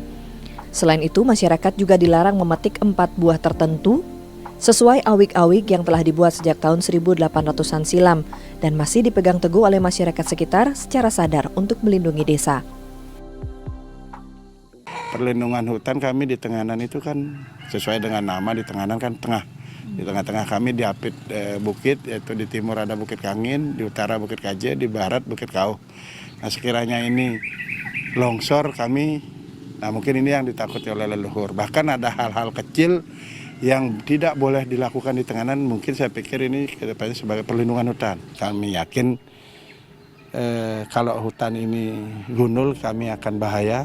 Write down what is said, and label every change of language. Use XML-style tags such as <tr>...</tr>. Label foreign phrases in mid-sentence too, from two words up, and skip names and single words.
<id>Selain itu masyarakat juga dilarang memetik 4 buah tertentu sesuai awig-awig yang telah dibuat sejak tahun 1800-an silam dan masih dipegang teguh oleh masyarakat sekitar secara sadar untuk melindungi desa. Perlindungan hutan kami di Tenganan itu kan sesuai dengan nama, di Tenganan kan tengah. Di tengah-tengah kami diapit bukit, yaitu di timur ada Bukit Kangin, di utara Bukit Kaje, di barat Bukit Kauh. Nah sekiranya ini longsor kami, nah mungkin ini yang ditakuti oleh leluhur. Bahkan ada hal-hal kecil yang tidak boleh dilakukan di Tenganan, mungkin saya pikir ini kedepannya sebagai perlindungan hutan. Kami yakin kalau hutan ini gundul kami akan bahaya.</id>